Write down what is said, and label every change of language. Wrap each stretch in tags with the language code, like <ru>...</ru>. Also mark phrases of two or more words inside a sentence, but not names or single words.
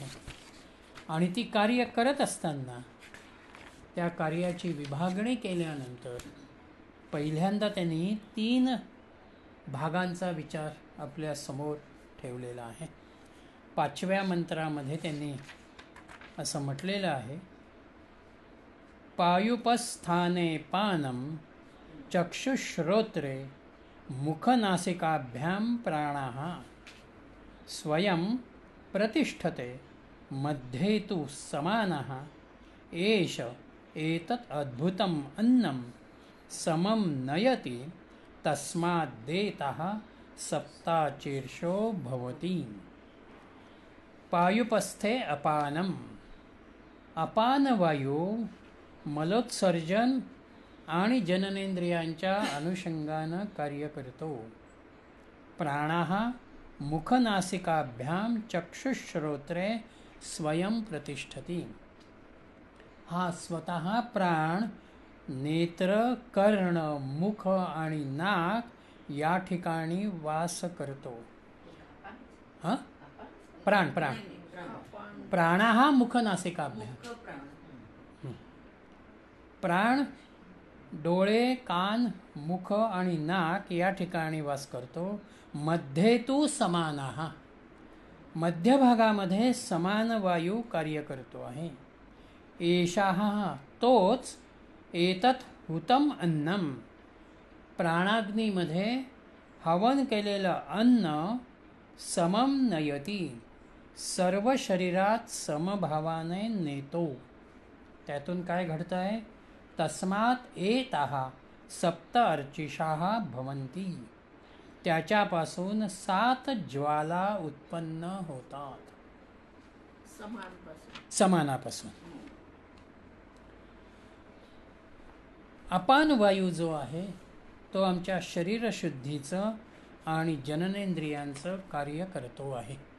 <mr>आणि ती कार्य करत असताना त्या कार्याची विभागणी केल्यानंतर पहिल्यांदा त्यांनी 3 भागांचा विचार आपल्या समोर ठेवलेला आहे. 5व्या मंत्रामध्ये त्यांनी असं म्हटलेलं आहे,</mr> <sa>पायुपस्थाने पानम चक्षुश्रोत्रे मुखनासिकाभ्यां प्राणः स्वयं प्रतिष्ठते मध्ये तु समानः एष एतत् अद्भुतम् अन्नं समं नयति तस्माद्देतः सप्ताचीर्षो भवति. पायुपस्थे अपानम.</sa> <mr>अपान वायू मलोत्सर्जन आणि जननेंद्रियांच्या अनुषंगानं कार्य करतो.</mr> <sa>प्राणः मुखनासिकाभ्यां चक्षुश्रोत्रे स्वयं प्रतिष्ठती.</sa> <mr>हा स्वतः प्राण नेत्र, कर्ण, मुख आणि नाक या ठिकाणी वास करतो. हां, प्राण प्राण प्राण हा मुखनासिकाभ्याम. प्राण डोळे, कान, मुख आणि नाक या ठिकाणी वास करतो.</mr> <sa>मध्ये तू समानः.</sa> <mr>मध्यभागामध्ये समान वायू कार्य करतो आहे.</mr> <sa>एषः तोच एतत् हुतम अन्नम.</sa> <mr>प्राणाग्नीमध्ये हवन केलेलं अन्न</mr> <sa>समम नयती.</sa> <mr>सर्व शरीरात समभावाने नेतो. त्यातून काय घडतं आहे?</mr> <sa>तस्मात् एताः सप्त अर्चिषाः भवन्ति.</sa> <mr>त्याच्यापासून 7 ज्वाला उत्पन्न होतात. समानापासून. अपान वायू जो आहे तो आमच्या शरीरशुद्धीचं आणि जननेंद्रियांचं कार्य करतो आहे.</mr>